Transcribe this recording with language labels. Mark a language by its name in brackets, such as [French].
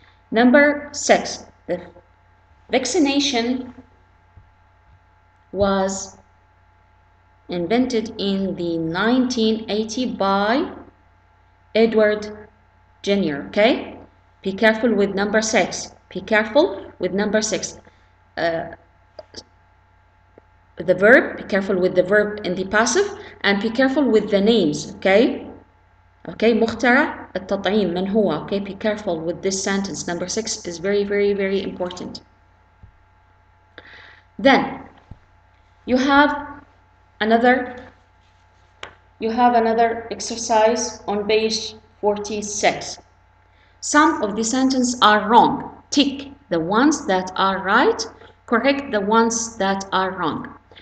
[English] Number six, the vaccination was invented in the 1980 by Edward Jenner, okay. Be careful with number six. Be careful with number six. The verb, be careful with the verb in the passive, and be careful with the names, okay? [Arabic] Okay, مخترع التطعيم من هو, okay? [English] Be careful with this sentence. Number six is very, very, very important. Then, you have another exercise on page 46. Some of the sentences are wrong. Tick the ones that are right, correct the ones that are wrong.